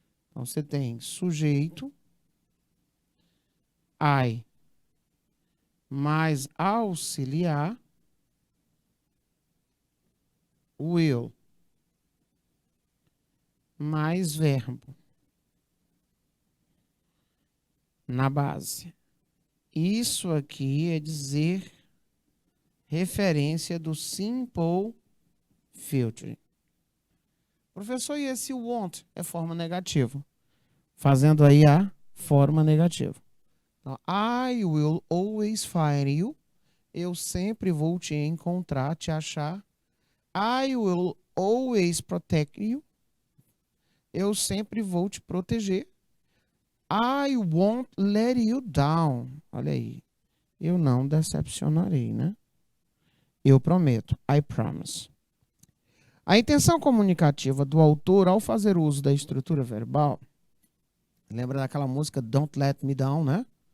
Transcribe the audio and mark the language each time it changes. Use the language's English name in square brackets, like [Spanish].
[Portuguese] Então, você tem sujeito, I, mais auxiliar, will, mais verbo, na base. Isso aqui é dizer referência do simple future. Professor, e esse want é forma negativa? Fazendo aí a forma negativa. [English] Então, I will always find you. [Portuguese] Eu sempre vou te encontrar, te achar. [English] I will always protect you. [Portuguese] Eu sempre vou te proteger. [English] I won't let you down. [Portuguese] Olha aí. Eu não decepcionarei, né? Eu prometo. [English] I promise. [Portuguese] A intenção comunicativa do autor ao fazer uso da estrutura verbal, lembra daquela música Don't Let Me Down, né?